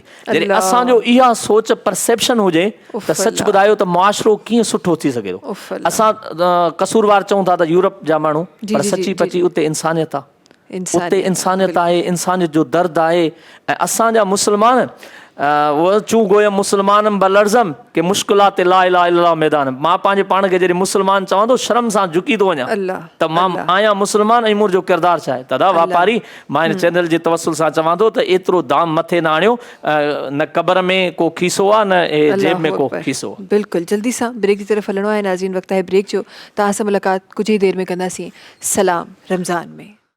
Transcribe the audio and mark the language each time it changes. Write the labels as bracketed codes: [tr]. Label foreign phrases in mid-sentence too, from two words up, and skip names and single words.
[sd] जॾहिं असांजो इहा सोच परसेप्शन हुजे त सच ॿुधायो त मुआशिरो कीअं सुठो थी सघे थो। असां कसूरवार चऊं था त यूरोप जा माण्हू, पर सची पची उते इंसानियत आहे, उते इंसानियत आहे, इंसानियत जो दर्द आहे। ऐं असांजा मुस्लमान वो [fa] چون گویم مسلمانم بلرزم که مشکلات [ar] لا إله إلا الله [sd] मैदान। मां पंहिंजे पाण खे जॾहिं मुसलमान चवां थो शर्म सां झुकी थो वञा त मां आहियां मुसलमान ऐं मुंहिंजो किरदारु छा आहे। तदा वापारी मां हिन चैनल जे तवसुल सां चवां थो त एतिरो दाम मथे न आणियो, न क़बर में को खीसो आहे न जेब में को खीसो आहे। बिल्कुलु जल्दी सां ब्रेक की तरफ़ हलणो आहे नाज़रीन, वक़्तु आहे ब्रेक जो। तव्हां सां मुलाक़ात कुझु ई देरि में कंदासीं सलाम रमज़ान में।